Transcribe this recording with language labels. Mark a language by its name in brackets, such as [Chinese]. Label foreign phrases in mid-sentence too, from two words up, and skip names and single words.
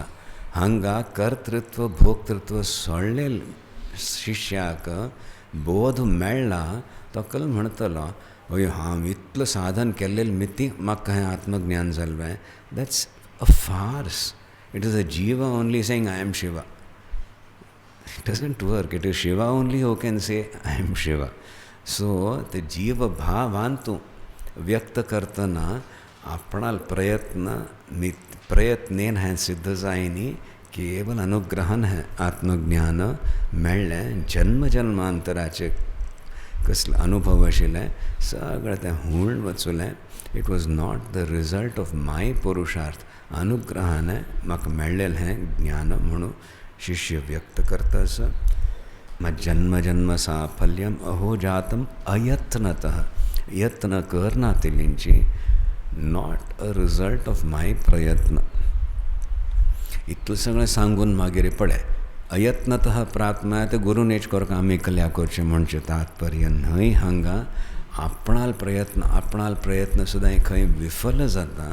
[Konkani] हांगा कर्तृत्व भोक्तृत्व सोडलेल शिष्याक बोध मेळ्ळा. तो कल म्हणटलो अयो हांव इतलो साधन केल्लें मिती म्हाका हें आत्मज्ञान जाल्लें. [English] that's a farce. It is a jiva only saying I am Shiva. It doesn't work. It is Shiva only who can say I am Shiva. So the [Konkani] जीव भावांतू व्यक्त करतना आपणाल प्रयत्नेन हें सिद्ध जायनी. केवल अनुग्रहन हें आत्मज्ञान मेळ्ळें. जन्म जन्मांतराचे कसले अनुभव आशिल्ले सगळें तें हुळून वचुलें. [English] It was not the result of my purushartha. [Konkani] अनुग्रहान म्हाका मेळ्ळेलें हें ज्ञान म्हणून शिष्य व्यक्त करतास. [Sanskrit] मग जन्म जन्म साफल्यम अहो जातम अयत्नतः. [Konkani] यत्न करना तेलींची, [English] not a result of my prayatna. [Konkani] इतलें सगळें सांगून मागीर पळय अयत्नतः प्रार्थना ते गुरूनेच करता आमी कल्या करचें म्हणचें तात्पर्य न्हय. हांगा आपणाल प्रयत्न सुद्दां खंय विफल जाता.